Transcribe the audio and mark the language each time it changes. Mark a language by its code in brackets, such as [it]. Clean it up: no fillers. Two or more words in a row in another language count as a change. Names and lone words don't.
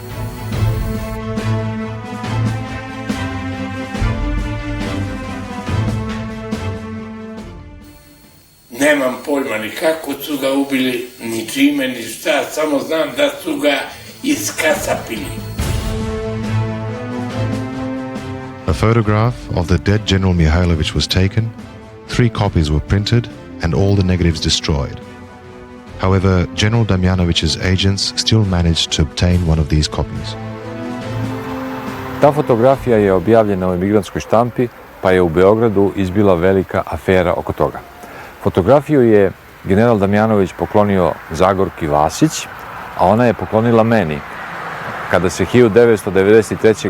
[sr] Nemam pojma ni kako su ga ubili, ni čime, ni šta, samo znam da su ga iskasapili. [en] A photograph of the dead General Mihailovic was taken, 3 copies were printed, and all the negatives destroyed. However, General Damjanovic's agents still managed to obtain one of these copies. [sr] Ta fotografija je objavljena u emigrantskoj štampi, pa je u Beogradu izbila velika afera oko toga. Fotografiju je general Damjanović poklonio Zagorki Vasić, a ona je poklonila meni, kada se 1993.